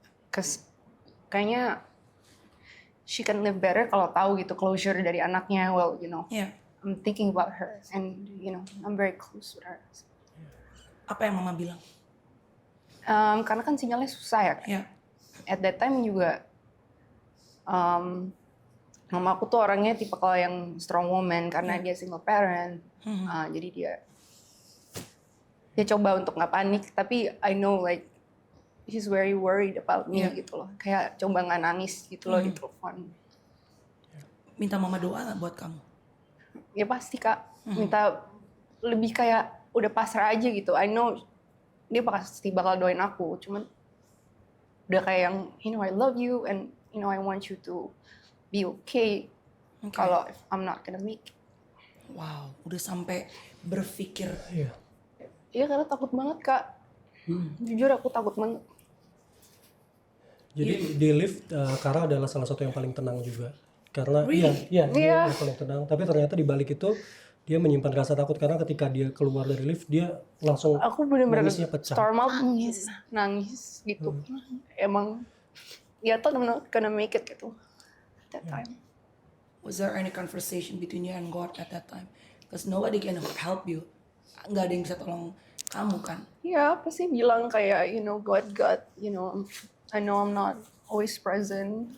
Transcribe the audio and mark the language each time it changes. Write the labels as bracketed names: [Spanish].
[Indonesian] Cause kayaknya [English] she can live better [Indonesian] kalau tahu gitu closure dari anaknya. [English] Well, you know, [Indonesian] Iya. [English] I'm thinking about her and you know, I'm very close with her. [Indonesian] Apa yang mama bilang? Karena kan sinyalnya susah ya. Iya. [English] At that time [Indonesian] juga mama aku tuh orangnya tipe kalau yang [English] strong woman [Indonesian] karena dia single parent. Jadi dia coba untuk nggak panik, tapi [English] I know like she's very worried about me [Indonesian] gitu loh. Kayak coba nggak nangis gitu loh di telepon. Minta mama doa nggak buat kamu? Ya pasti Kak, minta lebih kayak udah pasrah aja gitu. [English] I know [Indonesian] dia pasti bakal doain aku, cuman udah kayak yang [English] you know I love you and you know I want you to be okay. Kalau if I'm not gonna make it. [Indonesian] Wow, udah sampai berpikir. Iya. Iya karena takut banget Kak. Jujur aku takut banget. Jadi di lift Kara adalah salah satu yang paling tenang juga. Karena dia yang paling tenang. Tapi ternyata di balik itu dia menyimpan rasa takut karena ketika dia keluar dari lift dia langsung Aku bener-bener nangisnya pecah. [English] storm out, [Indonesian] nangis gitu. Emang ya tuh [English] I'm not gonna make it gitu at that time. Was there any conversation between you and God at that time? Because nobody can help you. [Indonesian] Nggak ada yang bisa tolong kamu kan? Ya pasti bilang kayak [English] you know God, you know I know I'm not always present.